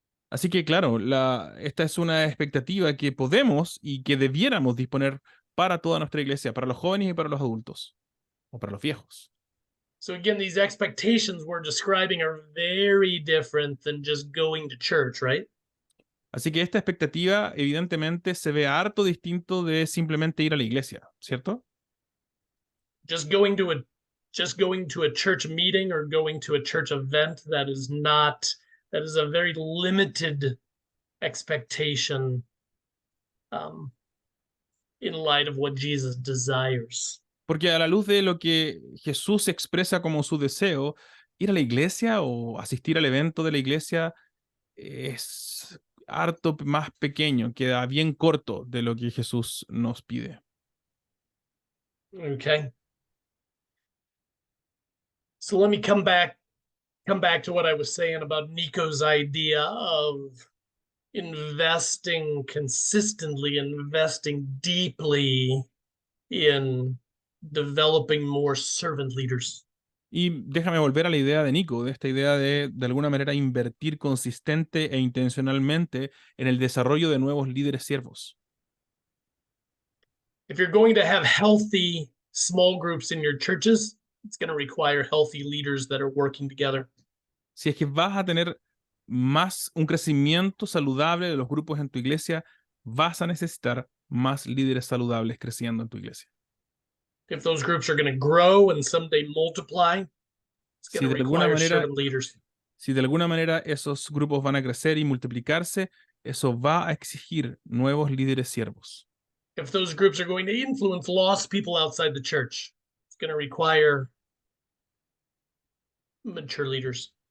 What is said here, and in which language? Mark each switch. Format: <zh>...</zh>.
<es>Así que claro, esta es una expectativa que podemos y que debiéramos disponer para toda nuestra iglesia, para los jóvenes y para los adultos, o para los viejos.</es> <en>So again, these expectations we're describing are very different than just going to church, right?</en> <es>Así que esta expectativa evidentemente se ve harto distinto de simplemente ir a la iglesia, ¿cierto?</es> <en>Just going to a church meeting or going to a church event, that is a very limited expectation in light of what Jesus desires.</en> <es>Porque a la luz de lo que Jesús expresa como su deseo, ir a la iglesia o asistir al evento de la iglesia es harto más pequeño, queda bien corto de lo que Jesús nos pide.</es> <en>Okay. So let me come back to what I was saying about Nico's idea of investing consistently, investing deeply in developing more servant leaders.</en> <es>Y déjame volver a la idea de Nico, de esta idea de alguna manera invertir consistente e intencionalmente en el desarrollo de nuevos líderes siervos.</es> <en>If you're going to have healthy small groups in your churches, it's going to require healthy leaders that are working together.</en> <es>Si es que vas a tener un crecimiento saludable de los grupos en tu iglesia, vas a necesitar más líderes saludables creciendo en tu iglesia.</es> <en>If those groups are going to grow and someday multiply, it's going to require servant leaders.</en> <es>Si de alguna manera esos grupos van a crecer y multiplicarse, eso va a exigir nuevos líderes siervos.</es> <en>If those groups are going to influence lost people outside the church, it's going to require mature leaders.</en>